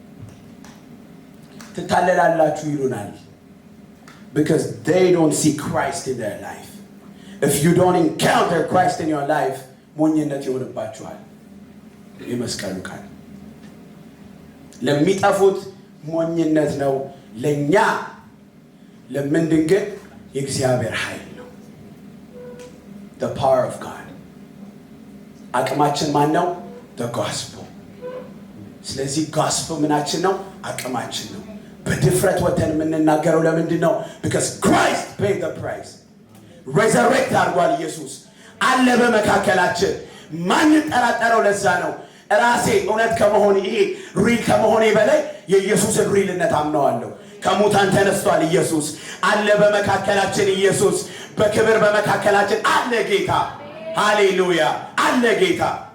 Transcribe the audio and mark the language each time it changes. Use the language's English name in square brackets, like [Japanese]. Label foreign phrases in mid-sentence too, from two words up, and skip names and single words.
[Amharic] ትታለላላችሁ ይሉናል። [English] because they don't see Christ in their life። if you don't encounter Christ in your life [Amharic] ሞኝነት ይሆንባችኋል። የመስቀሉ ቃል ለሚጠፉት ሞኝነት ነው፣ ለኛ ለምንድን ግን የእግዚአብሔር ኃይል ነው። [English] the power of God። [Amharic] አቅማችን ማን ነው? [English] the gospel። [Amharic] ስለዚህ gospel ምናችን ነው? አቅማችን ነው። በድፍረት ወተን የምንናገረው ለምንድን ነው? [English] because Christ paid the price። [Amharic] resurrect አድርጓል ኢየሱስ አለ በመካከላችን። ማን ጠራጠረው? ለዛ ነው ራሴ እውነት ከመሆን ይሄ ሪል ከመሆኔ በላይ የኢየሱስን ሪልነት አምነዋለሁ። ከሙታን ተነስቷል ኢየሱስ አለ በመካከላችን። ኢየሱስ በክብር በመካከላችን አለ። ጌታ ሃሌሉያ አለ ጌታ።